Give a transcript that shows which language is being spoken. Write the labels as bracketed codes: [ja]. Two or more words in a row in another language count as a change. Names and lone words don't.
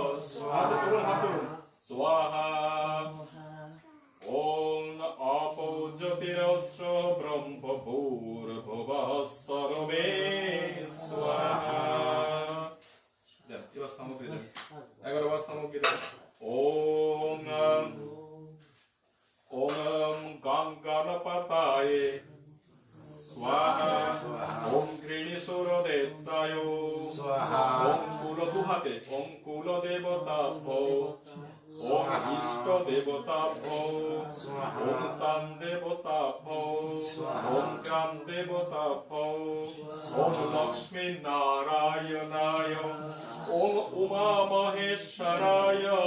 [sa] स्वाहा ओम आपो ज्योतिरस्र ब्रह्म भूर्भुवः सर्वे स्वाहा देन [bn] এবার সামগ্রী দেন 11 বার সামগ্রী দেন [sa] ओम ओम गंगानपताय स्वाहा ओम घृणीसुरदेवताय स्वाहा ओम कुलदुहाते ओम कुलदेवताभ्यो ओम इष्ट देवताभ्यो ओम स्थान देवताभ्यो ओम ग्राम देवताभ्यो ओम लक्ष्मी नारायणाय ओम उमा महेश्वराय